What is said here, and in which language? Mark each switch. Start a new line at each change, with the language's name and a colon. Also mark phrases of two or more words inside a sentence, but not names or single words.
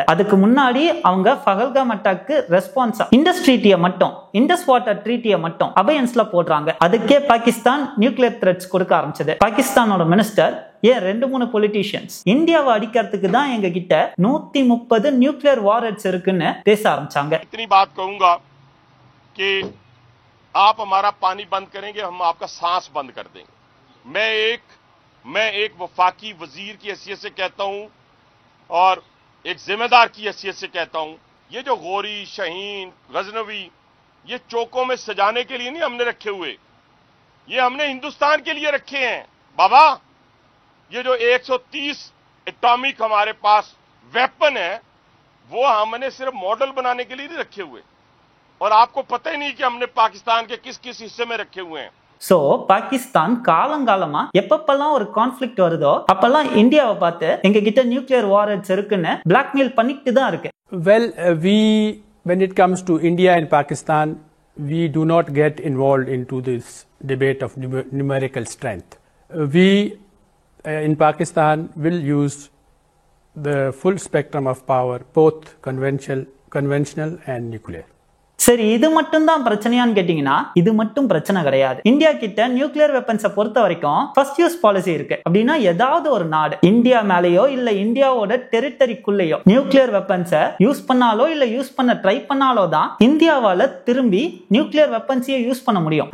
Tamil: அதுக்கு முன்னாடி அவங்க பஹல்காம்
English: attack response
Tamil: இண்டஸ் ட்ரீட்டியை மட்டும், இண்டஸ் வாட்டர் ட்ரீட்டியை மட்டும் அபயன்ஸ்ல போடுறாங்க. அதுக்கே பாகிஸ்தான்
English: nuclear threats
Tamil: கொடுக்க ஆரம்பிச்சது. பாகிஸ்தானோட மினிஸ்டர் ஏன் 2-3 பொலிட்டீஷியன்ஸ் இந்தியாவை அடிக்கிறதுக்கு தான் எங்க கிட்ட 130
English: nuclear warheads
Tamil: இருக்குன்னு பேச ஆரம்பிச்சாங்க.
Urdu: اتنی بات کہوں گا کہ آپ ہمارا پانی بند کریں گے، ہم آپ کا سانس بند کر دیں گے. میں ایک وفاقی وزیر کی حیثیت سے کہتا ہوں اور ایک ذمہ دار کی حیثیت سے کہتا ہوں، یہ جو غوری، شاہین، غزنوی، یہ چوکوں میں سجانے کے لیے نہیں ہم نے رکھے ہوئے، یہ ہم نے ہندوستان کے لیے رکھے ہیں بابا. یہ جو 130 ایٹمک ہمارے پاس ویپن ہے، وہ ہم نے صرف ماڈل بنانے کے لیے نہیں رکھے ہوئے، اور آپ کو پتا ہی نہیں کہ ہم نے پاکستان کے کس کس حصے میں رکھے ہوئے ہیں.
Tamil: சோ பாகிஸ்தான் காலங்காலமா எப்பப்பெல்லாம் ஒரு கான்ஃபிளிக்ட் வருதோ அப்பெல்லாம் இந்தியாவை பார்த்து எங்க கிட்ட
English: nuclear warheads
Tamil: இருக்குன்னு பிளாக்மெயில் பண்ணிட்டு தான் இருக்கு.
English: Well, when it comes to India and Pakistan, we do not get involved into this debate of numerical strength. We in Pakistan will use the full spectrum of power, both conventional and nuclear.
Tamil: சரி, இது மட்டும் தான் பிரச்சனையான்னு கேட்டீங்கன்னா, இது மட்டும் பிரச்சனை கிடையாது. இந்தியா கிட்ட
English: nuclear weapons
Tamil: பொறுத்த வரைக்கும்
English: first use policy
Tamil: இருக்கு. அப்படின்னா ஏதாவது ஒரு நாடு இந்தியா மேலேயோ இல்ல இந்தியாவோட டெரிட்டரிக்குள்ளேயோ
English: nuclear weapons
Tamil: யூஸ் பண்ணாலோ இல்ல யூஸ் பண்ண ட்ரை பண்ணாலோ தான் இந்தியாவால திரும்பி
English: nuclear weapons
Tamil: யூஸ் பண்ண முடியும்.